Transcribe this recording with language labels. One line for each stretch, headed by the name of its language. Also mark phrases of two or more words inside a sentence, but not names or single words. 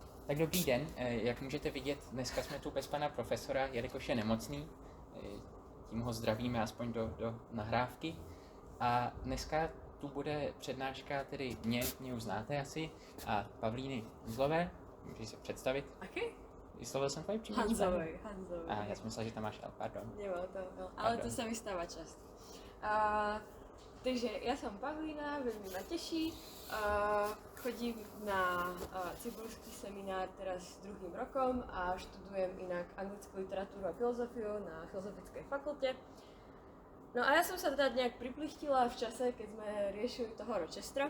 Czech: Tak dobrý den, jak můžete vidět, dneska jsme tu bez pana profesora, jelikož je nemocný, tím ho zdravíme aspoň do nahrávky. A dneska tu bude přednáška tedy mě už znáte asi, a Pavlíny Uzlové, můžeš se představit.
Slovak: Aký?
Czech: Vyslovil jsem tvoje příjmení?
Slovak: Hanzovej.
Czech: A já jsem myslel, že tam máš L, pardon.
Slovak: Nemá to L, ale to sa mi stáva často. Takže ja som Pavlína, veľmi ma teší. Chodím na cibulský seminár teraz 2. rokom a študujem inak anglickú literatúru a filozofiu na Filozofickej fakulte. No a ja som sa teda nejak priplichtila v čase, keď sme riešili toho Rochestera.